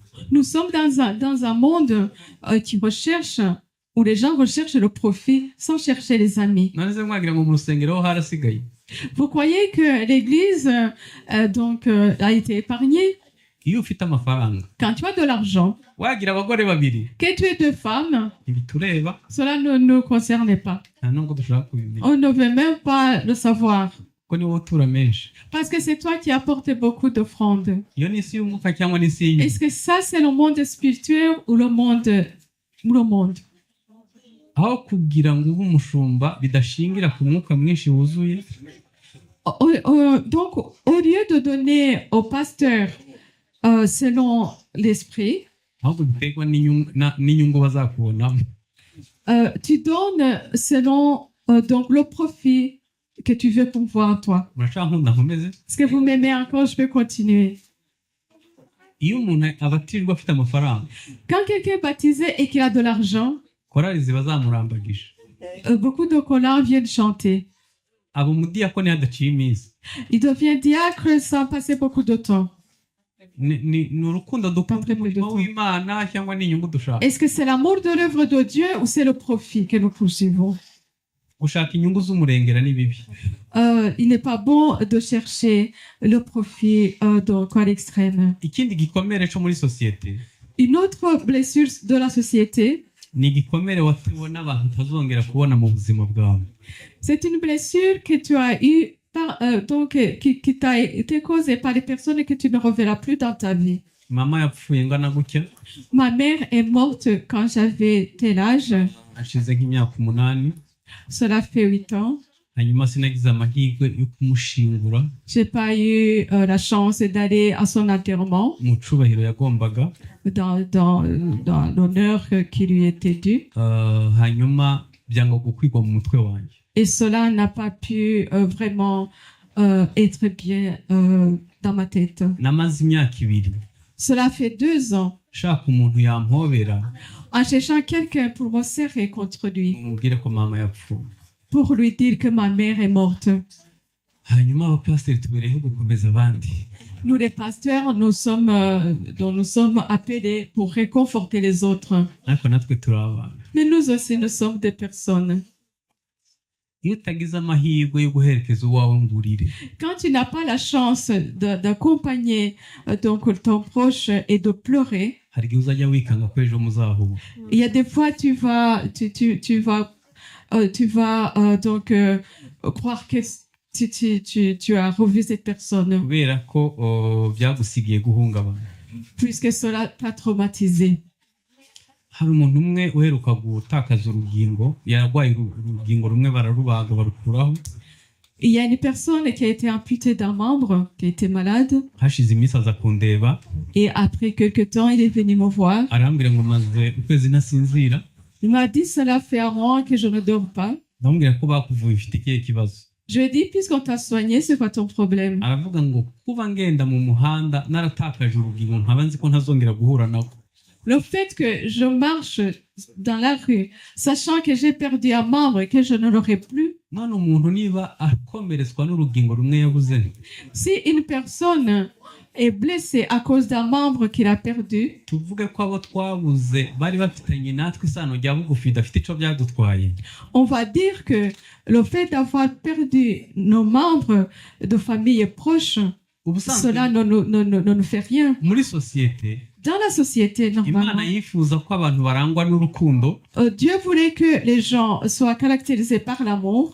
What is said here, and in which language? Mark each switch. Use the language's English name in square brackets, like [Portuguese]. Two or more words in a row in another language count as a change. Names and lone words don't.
[French] Nous sommes dans un monde qui recherche, où les gens recherchent le profit sans chercher les amis. [Kinyarwanda] None se mwagira ngo mu rusengero ho harasigaye. [French] Vous croyez que l'Église a été épargnée? [Kinyarwanda] Iyo ufite amafaranga [French] Quand tu as de l'argent, [Kinyarwanda] wagira abagore babiri [French] que tu aies deux femmes, [Kinyarwanda] ntibitureba [French] cela ne nous concerne pas. [Kinyarwanda] nta nubwo dushaka kubimenya [French] On ne veut même pas le savoir. [Kinyarwanda] kuko niwo utura menshi. [French] Parce que c'est toi qui apportes beaucoup d'offrandes. [Kinyarwanda] Iyo ni isi y'umwuka cyangwa ni isi y'inyuma? [French] Est-ce que ça, c'est le monde spirituel ou le monde? [Kinyarwanda] Aho kugira ngo ube umushumba bidashingira ku mwuka mwinshi wuzuye, [French] Donc, au lieu de donner au pasteur selon l'esprit, [Kinyarwanda] ahubwo biterwa n'inyungu bazakubonamo. [French] tu donnes selon donc le profit que tu veux pourvoir toi. [Kinyarwanda] Murashaka nkunda nkomeze? [French] Est-ce que vous m'aimez encore? Je peux continuer. [Kinyarwanda] Iyo umuntu abatijwe afite amafaranga, [French] Quand quelqu'un est baptisé et qu'il a de l'argent, [Kinyarwanda] korali ziba zamurambagije. [French] beaucoup de chorales viennent chanter. [Kinyarwanda] Aba umudiyakoni hadaciye iminsi. [French] Il devient diacre sans passer beaucoup de temps. [Kinyarwanda] Ni urukundo dukunda umurimo w'Imana cyangwa ni inyungu dushaka? [French] Est-ce que c'est l'amour de l'œuvre de Dieu ou c'est le profit que nous poursuivons? [Kinyarwanda] Gushaka inyungu z'umurengera ni bibi. [French] Il n'est pas bon de chercher le profit donc à l'extrême. [Kinyarwanda] Ikindi gikomere cyo muri sosiyete [French] Une autre blessure de la société, [Kinyarwanda] ni igikomere watewe n'abantu utazongera kubona mu buzima bwawe. [French] c'est une blessure que tu as eue qui t'a été causée par les personnes que tu ne reverras plus dans ta vie. [Kinyarwanda] Mama yapfuye ngana gutya, [French] Ma mère est morte quand j'avais tel âge. [Kinyarwanda] ashize nk'imyaka 8. [French] Cela fait 8 ans. [Kinyarwanda] Hanyuma sinagize amahirwe yo kumushingura [French] J'ai pas eu la chance d'aller à son enterrement [Kinyarwanda] mu cubahiro yagombaga. [French] dans l'honneur qui lui était dû. [Kinyarwanda] Hanyuma byanga gukwigwa mu mutwe wanjye. [French] Et cela n'a pas pu vraiment être bien dans ma tête. [Kinyarwanda] Namaze imyaka 2 [French] Cela fait 2 ans [Kinyarwanda] shaka umuntu yampobera [French] en cherchant quelqu'un pour me serrer contre lui, [Kinyarwanda] umubwire ko mama yapfuye. [French] pour lui dire que ma mère est morte. [Kinyarwanda] Hanyuma abapasiteri tubereyeho gukomeza abandi. [French] Nous les pasteurs, nous sommes appelés pour réconforter les autres. [Kinyarwanda] Ariko natwe turi abantu. [French] Mais nous aussi, nous sommes des personnes. [Kinyarwanda] Iyo utagize amahirwe yo guherekeza uwawe ngurire, [French] Quand tu n'as pas la chance d'accompagner donc ton proche et de pleurer, [Kinyarwanda] hari igihe uzajya wikanga ko ejo muzahura. [French] il y a des fois tu vas croire que tu as revu cette personne [Kinyarwanda] Kubera ko byagusigiye guhungabana. [French] puisque cela t'a traumatisé. [Kinyarwanda] Hari umuntu umwe uheruka gutakaza urugingo, yarwaye urugingo rumwe bararubaga barukuraho. [French] Il y a une personne qui a été amputée d'un membre, qui était malade, [Kinyarwanda] Hashize iminsi aza kundeba, [French] et après quelque temps, il est venu me voir. [Kinyarwanda] arambwira ngo maze ukwezi nasinzira. [French] Il m'a dit, cela fait un an que je ne dors pas. [Kinyarwanda] Ndamubwira ko bakuvuye ufite ikihe kibazo. [French] Je lui ai dit, puisqu'on t'a soigné, c'est quoi ton problème? [Kinyarwanda] Aravuga ngo kuba ngenda mu muhanda naratakaje urugingo nkaba nzi ko ntazongera guhura nako. [French] Le fait que je marche dans la rue, sachant que j'ai perdu un membre et que je ne l'aurai plus, [Kinyarwanda] None umuntu niba akomeretswa n'urugingo rumwe yabuze, [French] si une personne est blessée à cause d'un membre qu'il a perdu, [Kinyarwanda] tuvuge ko abo twabuze bari bafitanye natwe isano rya bugufi dafite ico byadutwaye. [French] on va dire que le fait d'avoir perdu nos membres de famille proches, [Kinyarwanda] Ubusanzwe [French] cela ne nous fait rien. [Kinyarwanda] muri sosiyete [French] Dans la société, [Kinyarwanda] Imana [French] normalement, [Kinyarwanda] yifuza ko abantu barangwa n'urukundo, [French] Dieu voulait que les gens soient caractérisés par l'amour,